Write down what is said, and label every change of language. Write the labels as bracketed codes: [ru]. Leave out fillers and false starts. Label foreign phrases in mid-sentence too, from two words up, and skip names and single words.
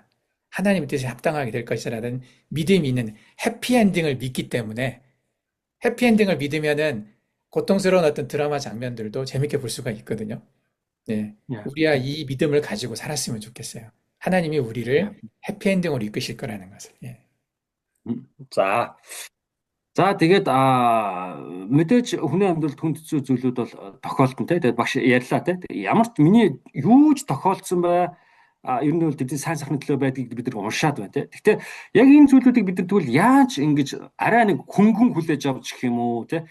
[ko] 하나님의 뜻에 합당하게 될 것이라는 믿음이 있는 해피엔딩을 믿기 때문에 해피엔딩을 믿으면은 고통스러운 어떤 드라마 장면들도 재밌게 볼 수가 있거든요. 네. 예. 우리가 이 믿음을 가지고 살았으면 좋겠어요. 하나님이 우리를 해피엔딩으로 이끄실 거라는 것을. 예. [mn] За. За тэгээд мэдээж хүний амьдралд хүнд хэцүү зүйлүүд бол тохиолдсон те. Тэгээд багш ярьлаа те. Ямар ч миний юу ч тохиолдсон бай ер нь бол тэдний сайн сайхны төлөө байдгийг бид нар уншаад байна те. Гэхдээ яг энэ зүйлүүдийг бид нар тэгвэл яаж ингэж арай нэг хөнгөн хүлээж авч гэх юм уу те.